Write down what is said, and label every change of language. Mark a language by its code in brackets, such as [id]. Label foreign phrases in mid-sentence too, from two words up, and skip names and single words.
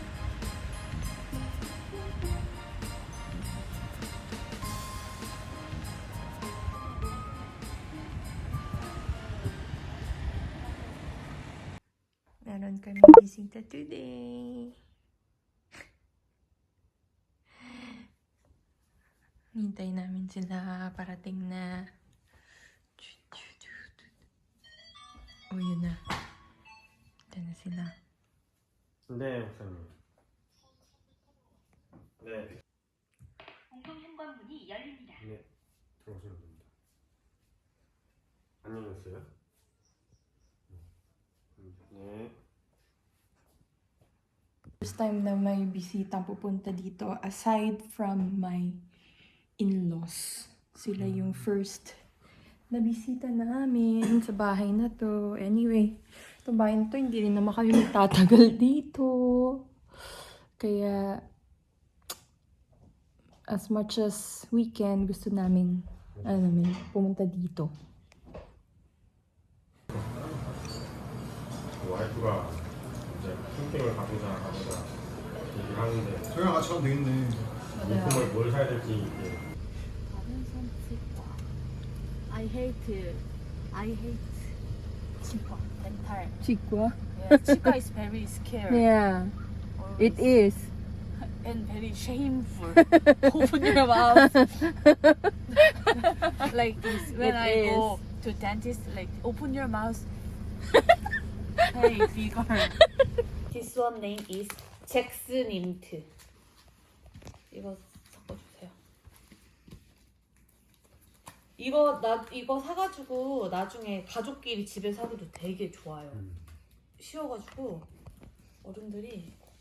[tl] Meron kami bisita today. Hintay namin sila parating na. Oh, yun na. Ito na sila. [ko] 네, 목사님. 네. 공동 현관문이 열립니다. 네, 들어오시면 됩니다. 안녕히 계세요. 네. [en] First time [tl] na may bisitang pupunta dito [en] aside from my in-laws. [tl] Sila yung first na bisita namin sa bahay na to. Anyway, Ito bayan to, hindi rin naman kami magtatagal dito. Kaya, [en] as much as we can, [tl] gusto namin, pumunta dito. [ko] 와이프가 이제 캠핑을 가보자 얘기를 하는데 저희랑 같이 가면 되겠네. 물품을 뭘 사야 될지 이제 [en] I hate 치과 dental. [ko] 치과? [en] Yeah, 치과 is very scary Yeah, it is. and very shameful. Open your mouth. Like this, when It I go is. to dentist, like open your mouth. Hey, figure. This one name is 잭스민트. [ko] 이거 섞어주세요. 이거 사가지고 나중에 가족끼리 집에서 하기도 되게 좋아요. 쉬워가지고 어른들이